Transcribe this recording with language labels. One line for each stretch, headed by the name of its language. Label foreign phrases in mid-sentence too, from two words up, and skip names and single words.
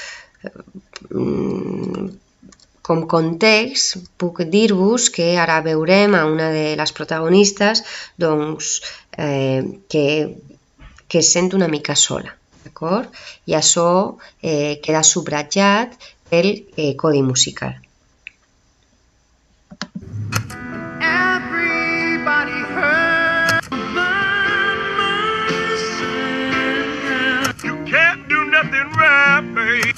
Catalan: Com context, puc dir-vos que ara veurem a una de les protagonistes doncs, que es sent una mica sola, d'acord? I això queda subratllat pel codi musical.
English: Everybody heard You can't do nothing right, babe.